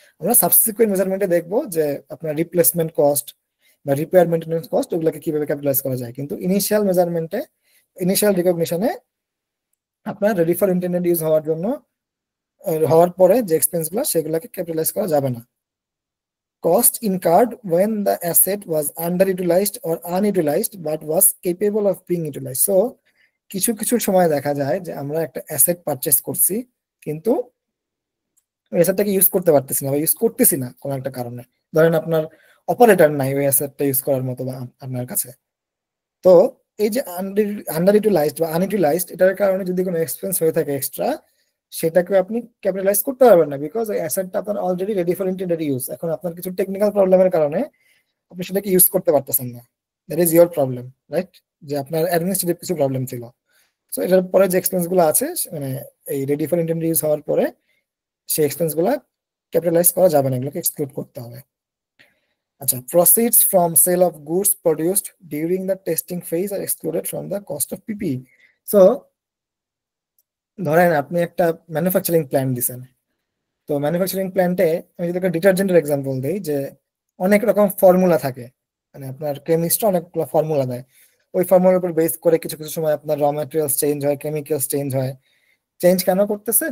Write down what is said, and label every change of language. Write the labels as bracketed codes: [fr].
[bn] আমরা সাবসিকুয়েন্ট মেজারমেন্টে দেখবো যে আপনার রিপ্লেসমেন্ট কস্ট বা রিপেয়ার মেইনটেনেন্স কস্ট ওগুলোকে কিভাবে ক্যাপিটালাইজ করা যায়, কিন্তু ইনিশিয়াল মেজারমেন্টে, ইনিশিয়াল রিকগনিশনে আপনার রেডি ফর ইন্টেন্ডেড ইউজ হওয়ার জন্য, হওয়ার পরে যে এক্সপেন্স গুলো সেগুলোকে ক্যাপিটালাইজ করা যাবে না। [en] Cost incurred when the asset was underutilized or unutilized but was capable of being utilized. [bn] So কিছু কিছু সময় দেখা যায় যে আমরা একটা অ্যাসেট পারচেস করছি, কিন্তু অ্যাসেটটাকে ইউজ করতে পারতেছি না বা ইউজ করতেছি না কোনো একটা কারণে। ধরেন আপনার অপারেটর নাই ওই অ্যাসেটটা ইউজ করার মতো বা আপনার কাছে। তো এই যে আন্ডার ইউটিলাইজড বা আনইউটিলাইজড, এটার কারণে যদি কোনো এক্সপেন্স হয়ে থাকে এক্সট্রা, সেটাকে আপনি ক্যাপিটালাইজ করতে পারবেন না, বিকজ ওই অ্যাসেটটা আপনার already ready for intended use. এখন আপনার কিছু টেকনিক্যাল প্রবলেমের কারণে আপনি সেটাকে ইউজ করতে পারতেছেন না, [en] that is your problem, [bn] right? যে আপনার অ্যাডমিনিস্ট্রেটিভ কিছু প্রবলেম ছিল। সো এটার পরে যে এক্সপেন্স গুলো আছে, মানে এই রেডি ফর ইন্টেন্ডেড ইউজ হওয়ার পরে সেই এক্সপেন্স গুলা ক্যাপিটালাইজ করা যাবে না, এগুলোকে এক্সক্লুড করতে হবে। [en] আচ্ছা, proceeds from sale of goods produced during the testing phase are excluded from the cost of PPE. [bn] So ধরেন আপনি একটা ম্যানুফ্যাকচারিং প্ল্যান্ট দিছেন, তো ম্যানুফ্যাকচারিং প্ল্যান্টে আমি যদি একটা ডিটারজেন্টের এক্সাম্পল দিই, যে অনেক রকম ফর্মুলা থাকে, মানে আপনার কেমিস্টরা অনেকগুলো ফর্মুলা দেয়, ওই ফর্মুলার উপর বেস করে কিছু কিছু সময় আপনার র ম্যাটেরিয়ালস চেঞ্জ হয়, কেমিক্যালস চেঞ্জ হয়। চেঞ্জ কেন করতেছে?